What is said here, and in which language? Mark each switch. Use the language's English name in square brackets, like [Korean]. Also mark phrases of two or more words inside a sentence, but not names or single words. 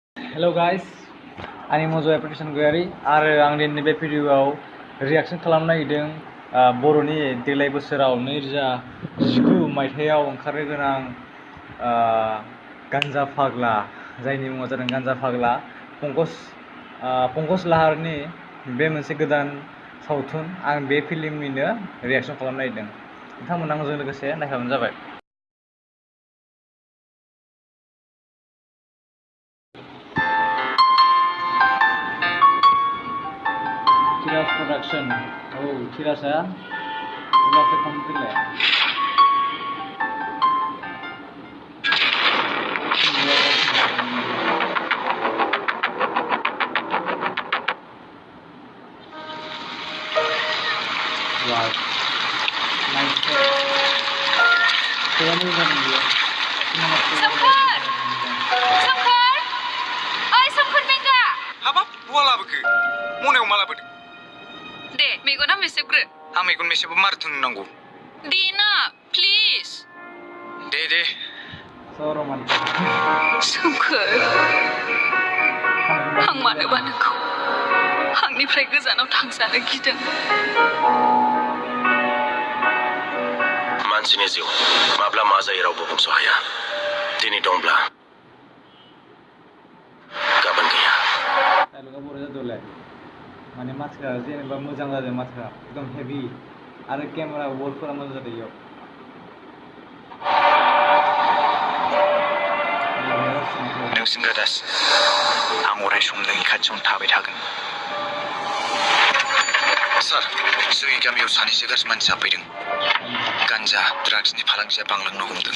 [English] Hello guys, [Bodo] आंनि मज' एप्लिकेसन गयारि आरो आं दिनै बे भिडिअ'आव रिएक्सन खालामनो नागिरदों बर'नि देग्लाय बोसोराव 2019 मायथाइयाव ओंखारनो गोनां गान्जा फाग्ला जायनि मुङा जादों गान्जा फाग्ला पंकज लाहारनि बे मोनसे गोदान सावथुन आं बे फिल्मनिनो रिएक्सन खालामनो नागिरदों नोंथांमोना आंजों लोगोसे नायफाबानो जाबाय। Tiras Production. [Indonesian] Oh, Tiras ya. Udah saya komplit ya. Wow. Nice. Keren juga dia. [Bodo] Samkar! Samkar! Oi, Samkar Benga! हाबाब बहा लाबोखो मनायाव मा लाबोदों दे मेगना मेसेबग्रो आं मेगन मेसेबो मारैथो नुनांगौ दे ना प्लिज दे [Indonesian] So romantis. [Bodo] सोमखोर आं मानोबा नोंखौ आंनिफ्राय गोजानाव थांजानो गिदों मानसिनि जिउ माब्ला मा जायो रावबो बुंस' हाया दिनै दंब्ला गाबोन गैया [Indonesian] Dialognya boleh satu lagi. Mana masker, [Bodo] जेनेबा मोजां जादों माथोआ एकदम हेभि आरो केमेरा वर्कफोरा मोजां जादों इयाव नों सिन्था दास आं अराय सम नोंनि खाथियावनो थाबाय थागोन सार जोंनि गामियाव सानैसो गाज्रि मानसि हाबफैदों गान्जा ड्राग्सनि फालांगिया बांलांनो हमदों